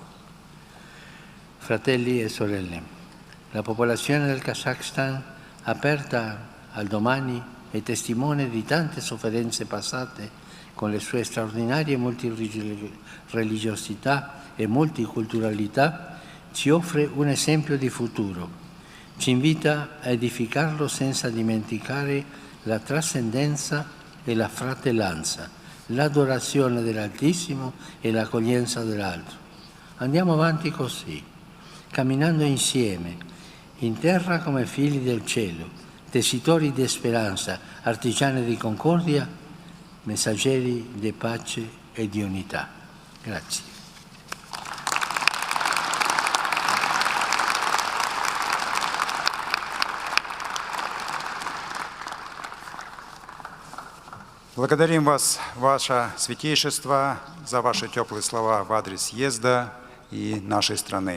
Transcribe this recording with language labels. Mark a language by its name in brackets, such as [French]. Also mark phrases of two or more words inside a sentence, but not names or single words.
[Italian] Fratelli e sorelle, la popolazione del Kazakhstan, aperta al domani, è testimone di tante sofferenze passate con le sue straordinarie multireligiosità e multiculturalità, ci offre un esempio di futuro, ci invita a edificarlo senza dimenticare la trascendenza e la fratellanza, l'adorazione dell'Altissimo e l'accoglienza dell'altro. Andiamo avanti così, camminando insieme, in terra come figli del cielo, tessitori di speranza, artigiani di concordia, messaggeri di pace e di unità. Grazie. [Russian] Благодарим вас, Ваше Святейшество, за ваши теплые слова в адрес съезда и нашей страны.